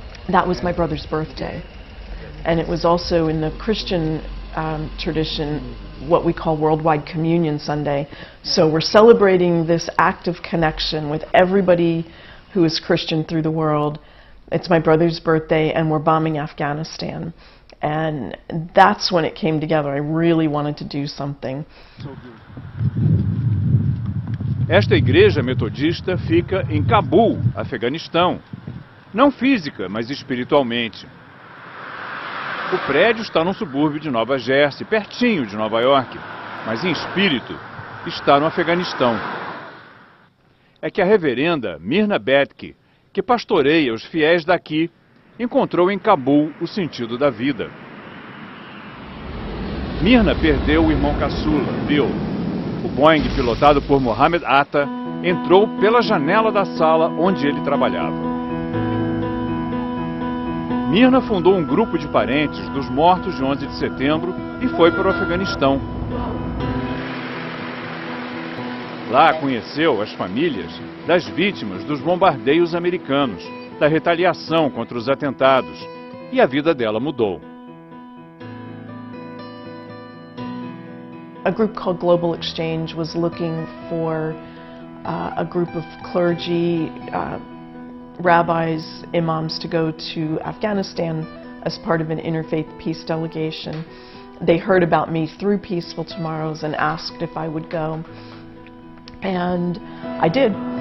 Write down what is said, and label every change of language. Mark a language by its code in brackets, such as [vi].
[en] That was my brother's birthday. And it was also in the Christian tradition what we call Worldwide Communion Sunday. So we're celebrating this act of connection with everybody who is Christian through the world. It's my brother's birthday and we're bombing Afghanistan. And that's when it came together. I really wanted to do something. [pt] Esta igreja metodista fica em Cabul, Afeganistão. Não física, mas espiritualmente. O prédio está num subúrbio de Nova Jersey, pertinho de Nova York, mas em espírito está no Afeganistão. É que a reverenda Myrna Betke, que pastoreia os fiéis daqui, encontrou em Cabul o sentido da vida. Myrna perdeu o irmão caçula, Bill. O Boeing, pilotado por Mohammed Atta, entrou pela janela da sala onde ele trabalhava. Myrna fundou um grupo de parentes dos mortos de 11 de setembro e foi para o Afeganistão. Lá conheceu as famílias das vítimas dos bombardeios americanos, da retaliação contra os atentados, e a vida dela mudou. [en] A group called Global Exchange was looking for a group of clergy, rabbis, imams to go to Afghanistan as part of an interfaith peace delegation. They heard about me through Peaceful Tomorrows and asked if I would go, and I did.